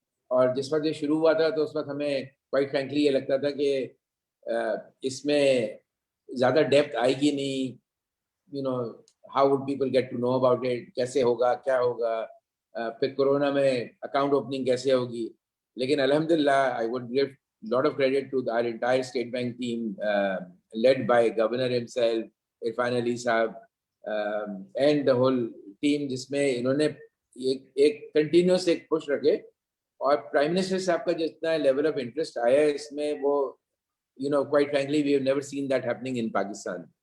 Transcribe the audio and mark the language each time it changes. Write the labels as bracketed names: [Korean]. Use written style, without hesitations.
[Urdu] اور جس وقت یہ شروع ہوا تھا تو اس وقت ہمیں [English] quite frankly [Urdu] یہ لگتا تھا کہ اس میں زیادہ ڈیپتھ آئے گی نہیں. [English] how would people get to know about it, [Urdu] کیسے ہوگا، کیا ہوگا، پھر کورونا میں اکاؤنٹ اوپننگ کیسے ہوگی. لیکن الحمدللہ [English] I would give lot of credit to our entire state bank team led by governor himself [Urdu] Irfan علی صاحب اینڈ دا ہول ٹیم, جس میں انہوں نے ایک کنٹینیوس ایک پش رکھے, اور پرائم منسٹر صاحب کا جتنا لیول آف انٹرسٹ آیا ہے اس میں, وہ [English] quite frankly we have never seen that happening in Pakistan.